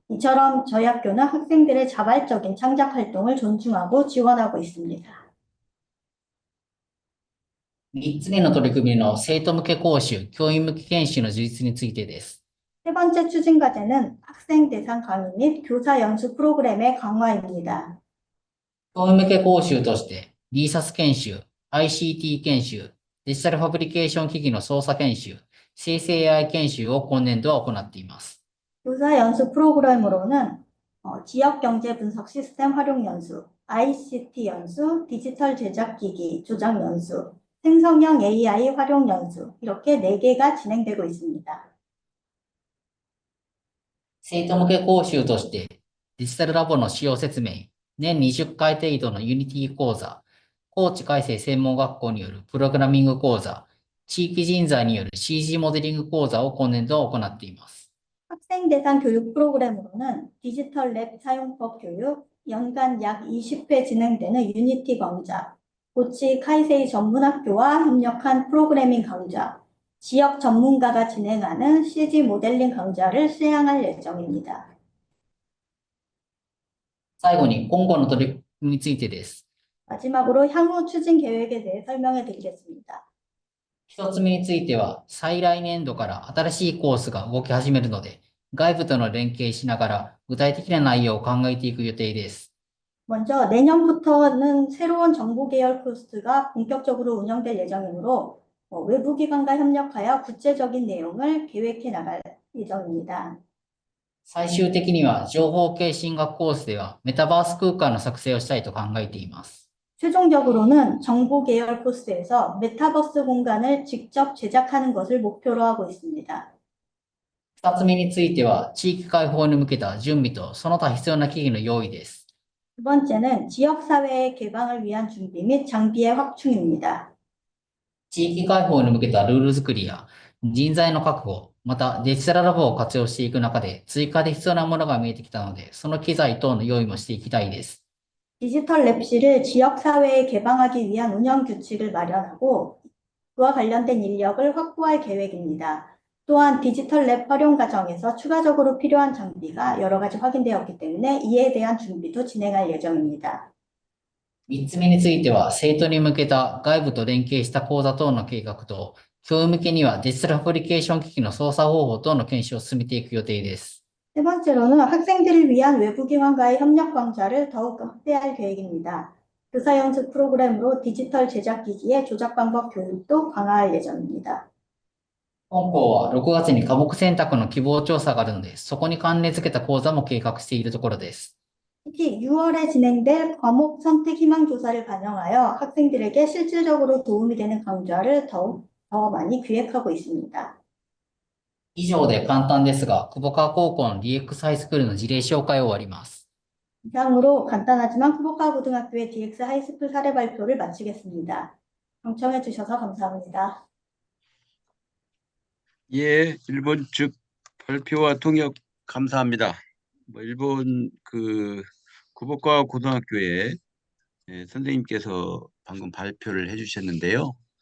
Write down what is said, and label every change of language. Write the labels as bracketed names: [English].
[Korean] 이처럼 저희 학교는 학생들의 자발적인 창작 활동을 존중하고 지원하고 있습니다. [Japanese] 3つ目の取り組みの生徒向け講習、教員向け研修の充実についてです。 [Korean] 세 번째 추진 과제는 학생 대상 강의 및 교사 연수 프로그램의 강화입니다. [Japanese] 教員向け講習として、DSAS 研修、ICT 研修、デジタルファブリケーション機器の操作研修、生成 AI 研修を今年度は行っています。 [Korean] 교사 연수 프로그램으로는 지역 경제 분석 시스템 활용 연수, ICT 연수, 디지털 제작기기 조작 연수, 생성형 AI 활용 연수 이렇게 4개가 진행되고 있습니다. [Japanese] 生徒向け講習として、デジタルラボの使用説明、年20回程度のユニティ講座、高知海星専門学校によるプログラミング講座、地域人材による CG モデリング講座を今年度は行っています。 [Korean] 학생 대상 교육 프로그램으로는 디지털 랩 사용법 교육, 연간 약 20회 진행되는 유니티 강좌, 고치 카이세이 전문학교와 협력한 프로그래밍 강좌, 지역 전문가가 진행하는 CG 모델링 강좌를 수행할 예정입니다. [Japanese] 最後に今後の取り組みについてです。 [Korean] 마지막으로 향후 추진 계획에 대해 설명해 드리겠습니다. [Japanese] 一つ目については、再来年度から新しいコースが動き始めるので、外部との連携しながら具体的な内容を考えていく予定です。 [Korean] 먼저 내년부터는 새로운 정보 계열 코스가 본격적으로 운영될 예정이므로 외부 기관과 협력하여 구체적인 내용을 계획해 나갈 예정입니다. [Japanese] 最終的には、情報系進学コースではメタバース空間の作成をしたいと考えています。 [Korean] 최종적으로는 정보 계열 코스에서 메타버스 공간을 직접 제작하는 것을 목표로 하고 있습니다. [Japanese] 二つ目については、地域開放に向けた準備とその他必要な機器の用意です。 [Korean] 두 번째는 지역사회의 개방을 위한 준비 및 장비의 확충입니다. [Japanese] 地域開放に向けたルール作りや人材の確保、またデジタルラボを活用していく中で追加で必要なものが見えてきたので、その機材等の用意もしていきたいです。 [Korean] 디지털 랩실을 지역사회에 개방하기 위한 운영 규칙을 마련하고 그와 관련된 인력을 확보할 계획입니다. 또한 디지털 랩 활용 과정에서 추가적으로 필요한 장비가 여러 가지 확인되었기 때문에 이에 대한 준비도 진행할 예정입니다. [Japanese] 三つ目については、生徒に向けた外部と連携した講座等の計画と、教員向けにはデジタルアプリケーション機器の操作方法等の研修を進めていく予定です。 [Korean] 세 번째로는 학생들을 위한 외부 기관과의 협력 강좌를 더욱 확대할 계획입니다. 교사 연수 프로그램으로 디지털 제작 기기의 조작 방법 교육도 강화할 예정입니다. [Japanese] 本校は6月に科目選択の希望調査があるので、そこに関連付けた講座も計画しているところです。 [Korean] 특히 6월에 진행될 과목 선택 희망 조사를 반영하여 학생들에게 실질적으로 도움이 되는 강좌를 더 많이 기획하고 있습니다. [Japanese] 以上で簡単ですが、久保川高校の DX ハイスクールの事例紹介を終わります。 [Korean] 이상으로 간단하지만 후보카 고등학교의 DX 하이스쿨 사례 발표를 마치겠습니다. 경청해 주셔서 감사합니다. 예, 일본 측 발표와 통역 감사합니다. 일본 구복과 고등학교에 선생님께서 방금 발표를 해주셨는데요.